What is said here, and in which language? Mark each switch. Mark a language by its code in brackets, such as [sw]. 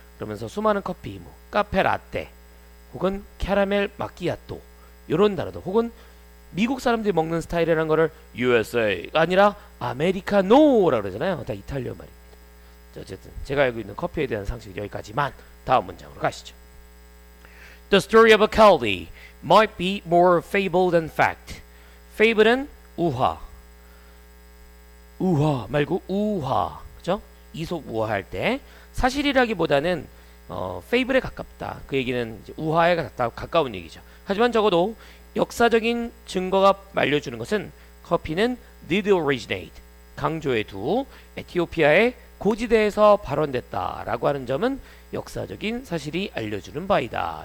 [ko] 그러면서 수많은 커피, 카페 라떼 혹은 캐러멜 마키아토 이런 단어도, 혹은 미국 사람들이 먹는 스타일이라는 거를 USA가 아니라 아메리카노라고 그러잖아요. 다 이탈리아 말입니다. 어쨌든 제가 알고 있는 커피에 대한 상식은 여기까지만. 다음 문장으로 가시죠. [en] The story of a Chaldi might be more fable than fact. [ko] fable은 우화 말고 우화, 그죠? 이솝우화할 때 사실이라기보다는 fable에 가깝다. 그 얘기는 이제 우화에 가까운 얘기죠. 하지만 적어도 역사적인 증거가 알려주는 것은 커피는 [en] did originate, [ko] 강조해 두 에티오피아의 고지대에서 발원됐다라고 하는 점은 역사적인 사실이 알려주는 바이다.